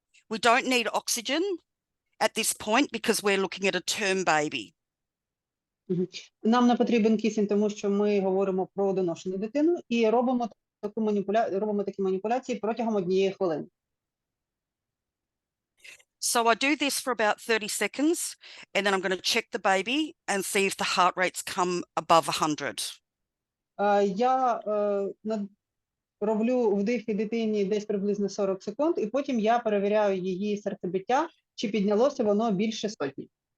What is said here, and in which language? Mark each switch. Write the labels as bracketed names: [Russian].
[English] We don't need oxygen at this point because we're looking at a term baby. Мгм. [Ukrainian] Нам не потрібен кисень, тому що ми говоримо про доношену дитину і робимо такі маніпуляції протягом 1 хвилини. [English] So I do this for about 30 seconds, and then I'm going to check the baby and see if the heart rates come above 100. [Ukrainian] Я роблю вдихи дитині десь приблизно 40 секунд, і потім я перевіряю її серцебиття, чи піднялося воно більше сотні.